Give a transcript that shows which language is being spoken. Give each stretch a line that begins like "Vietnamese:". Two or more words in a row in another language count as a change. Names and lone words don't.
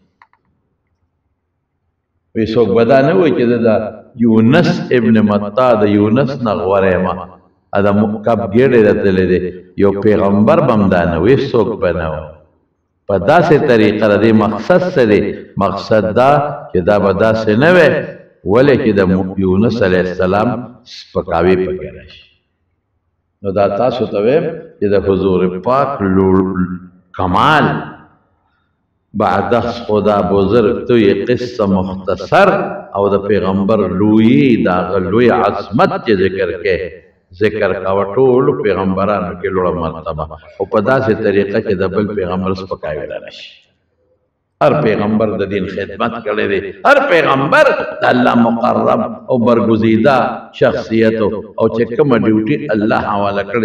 Pashto: وایي څوک به دا نه وایي چې زه د یونس ابن متا د یونس نه غوره یم دا کب ګېډې راتللی دی یو پیغمبر به هم دا نه وایي څوک به نه وایي په داسې طریقه د دې مقصد څه دی مقصد دا چې دا به داسې نه وی ولې چې د یونس علیه السلام سپکاوی پکې راشي نو دا تاسو ته وایم چې د حضور پاک کمال
Persian: بعد خدا بزرگ تو یہ قصه مختصر
Pashto: او د پیغمبر لوی دا لوی عظمت چې ذکر کا ټول پیغمبرانو کې لوړه مرتبه او په داسې طریقه چې د بل پیغمبر سپکاوی را نشي هر پیغمبر د دین خدمت کړی دی هر پیغمبر د الله مقرب او برگزیده شخصیت او چې کومه ډیوټي الله حواله کړې